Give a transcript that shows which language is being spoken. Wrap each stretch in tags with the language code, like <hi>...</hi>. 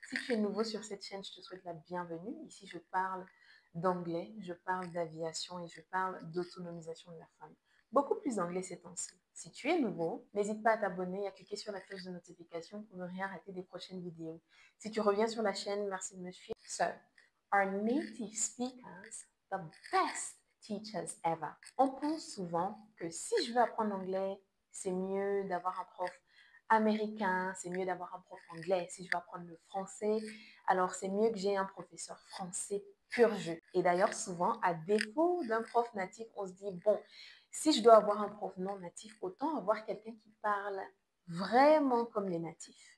<fr>Si tu es nouveau sur cette chaîne, je te souhaite la bienvenue. Ici, je parle d'anglais, je parle d'aviation et je parle d'autonomisation de la femme. Beaucoup plus d'anglais ces temps-ci. Si tu es nouveau, n'hésite pas à t'abonner et à cliquer sur la cloche de notification pour ne rien rater des prochaines vidéos. Si tu reviens sur la chaîne, merci de me suivre.</fr> <en>So, are native speakers the best teachers ever?</en> <fr>On pense souvent que si je veux apprendre l'anglais, c'est mieux d'avoir un prof américain, c'est mieux d'avoir un prof anglais. Si je veux apprendre le français, alors c'est mieux que j'ai un professeur français pur jus. Et d'ailleurs, souvent, à défaut d'un prof natif, on se dit, bon, si je dois avoir un prof non natif, autant avoir quelqu'un qui parle vraiment comme les natifs.</fr>